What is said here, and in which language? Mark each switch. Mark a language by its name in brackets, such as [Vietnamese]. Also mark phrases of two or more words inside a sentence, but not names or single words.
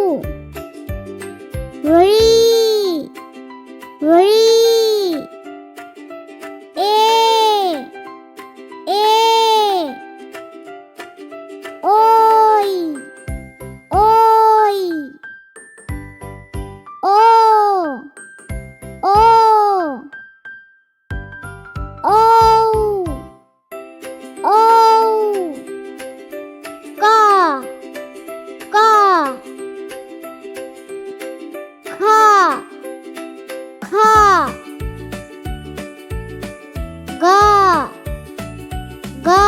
[Bangla] হ্রী, হ্রী। এ, এ। ওই, ওই। ও, ও। ঔ, ঔ। ক, ক। খ, খ। গ, গ।